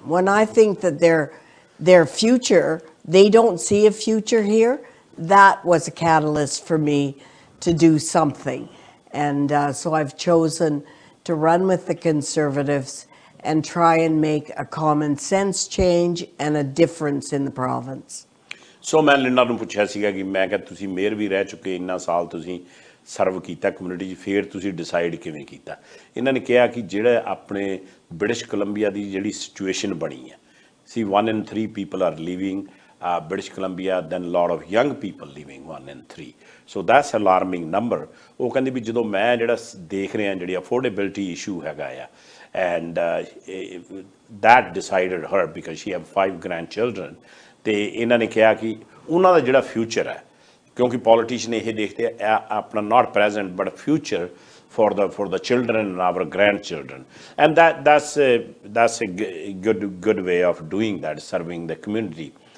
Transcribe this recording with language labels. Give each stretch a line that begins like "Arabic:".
English: When I think that their future, they don't see a future here, that was a catalyst for me to do something. And so I've chosen to run with the Conservatives and try and make a common sense change and a difference in the province.
Punjabi: ਸੋ ਮੈਂ Linda ਨੂੰ ਪੁੱਛਿਆ ਸੀਗਾ ਕਿ ਮੈਂ ਕਿਹਾ ਤੁਸੀਂ mayor ਵੀ ਰਹਿ ਚੁੱਕੇ, ਇੰਨਾ ਸਾਲ ਤੁਸੀਂ ਸਰਵ ਕੀਤਾ ਕਮਿਊਨਿਟੀ 'ਚ, ਫਿਰ ਤੁਸੀਂ ਡਿਸਾਈਡ ਕਿਵੇਂ ਕੀਤਾ? ਇਹਨਾਂ ਨੇ ਕਿਹਾ ਕਿ ਜਿਹੜਾ ਆਪਣੇ ਬ੍ਰਿਟਿਸ਼ ਕੋਲੰਬੀਆ ਦੀ ਜਿਹੜੀ ਸਿਚੁਏਸ਼ਨ ਬਣੀ ਹੈ, ਸੀ
English: 1 in 3 people are leaving British Columbia, then a lot of young people leaving 1 in 3. So that's alarming number.
Punjabi: ਉਹ ਕਹਿੰਦੇ ਵੀ ਜਦੋਂ ਮੈਂ ਜਿਹੜਾ ਦੇਖ ਰਿਹਾ ਜਿਹੜੀ ਅਫੋਰਡੇਬਿਲਿਟੀ ਇਸ਼ੂ ਹੈਗਾ ਆ,
English: and that decided her because she have 5 grandchildren.
Punjabi: ਤੇ ਇਹਨਾਂ ਨੇ ਕਿਹਾ ਕਿ ਉਹਨਾਂ ਦਾ ਜਿਹੜਾ ਫਿਊਚਰ ਹੈ, ਕਿਉਂਕਿ ਪੋਲੀਟੀਸ਼ੀਅਨ ਇਹ ਦੇਖਦੇ ਆ ਆਪਣਾ
English: Not present but future for the children and our grandchildren, and that's a good way of doing that, serving the community.